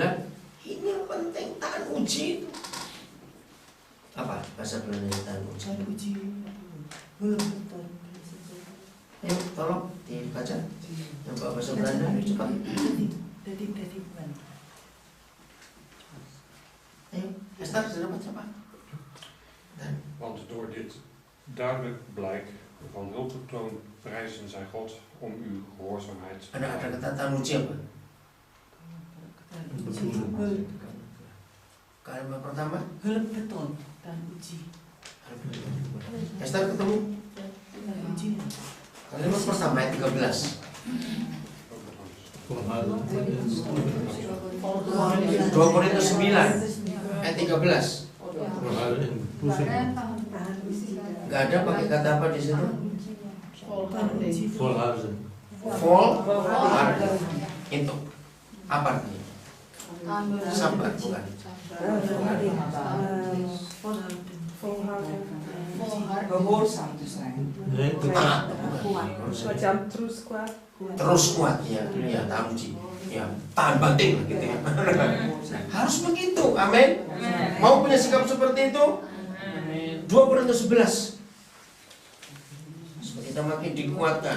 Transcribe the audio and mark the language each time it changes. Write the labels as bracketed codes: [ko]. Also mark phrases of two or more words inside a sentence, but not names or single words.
[id] Ini yang penting, tahan uji itu. Apa bahasa Belandanya tahan uji? Tahan uji. Ayo tolong dibaca. Yang bahasa Belanda cepat. Dari mana? Ayo, Esther, sudah baca apa? [nl] Want door dit duidelijk blijk van hulpbetoon prijzen zij God om uw gehoorzaamheid. [id] Ada kata uji apa? Kalimat pertama? Hulpbeton dan uji. Esther ketemu? Uji. Kalimat pertama ayat 13. 2 Korintus 9 ayat 13. Gak ada pakai kata apa di situ? [nl] Volhouden. Volharden. [id] Itu apa artinya? Sabar bukan? [nl] Gehoorzaam te zijn. Nee, [id] Taat. Macam terus kuat. Terus kuat ya, ya tamuji, ya tahan banting gitu ya. Harus begitu, amin. Mau punya sikap seperti itu? 2 Korintus 11. Supaya kita makin dikuatkan.